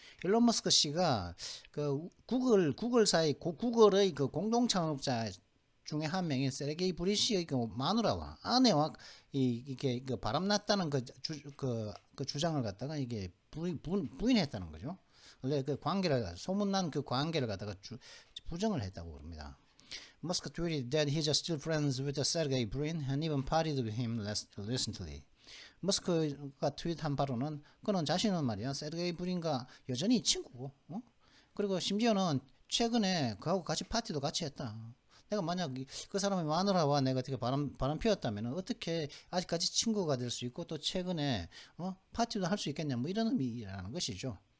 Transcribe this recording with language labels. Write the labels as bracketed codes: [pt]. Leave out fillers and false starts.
[ko] 일론 머스크 씨가 구글의 공동 창업자 중에 한 명인 세르게이 브린 씨의 마누라와 아내와 이게 바람났다는 그 주장을 갖다가 이게 부인했다는 거죠. 원래 소문난 그 관계를 갖다가 부정을 했다고 그럽니다. [en] Musk tweeted that he's still friends with Sergey Brin and even partied with him recently. [ko] 머스크가 트윗한 바로는 그는 자신은 말이야 세르게이 브린과 여전히 친구고 그리고 심지어는 최근에 그하고 같이 파티도 같이 했다. 내가 만약 그 사람의 마누라와 내가 어떻게 바람 피웠다면 어떻게 아직까지 친구가 될 수 있고 또 최근에 파티도 할 수 있겠냐 뭐 이런 의미라는 것이죠.